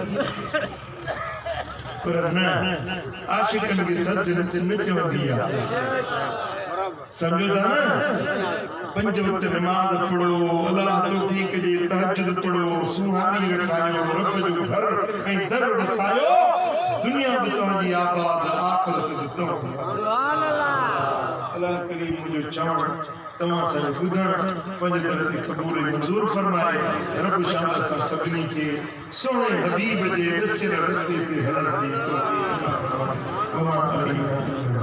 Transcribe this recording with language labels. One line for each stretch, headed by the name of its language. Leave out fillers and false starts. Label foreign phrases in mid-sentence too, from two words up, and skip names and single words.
Sindhi: पर न आशिकनि खे थधि न चवंदी आहे समझो था ना पंज वक्त नमाज पढ़ो अल्लाह तौफीक दी तहज्जुद पढ़ो सुहानी रखायो रब जो घर ऐं दर वसायो दुनिया में तव्हांजी आबाद आखिरत में
Arabic: سبحان الله
Sindhi: अल्लाह करीम मुंहिंजो चवण तव्हां सां ॿुधण पंहिंजे दर ते क़बूल मंज़ूर फरमाए रब शान सां सभिनी खे सोने हबीब जे ॾिसियल रस्ते ते हलण जी तौफीक अता फरमाए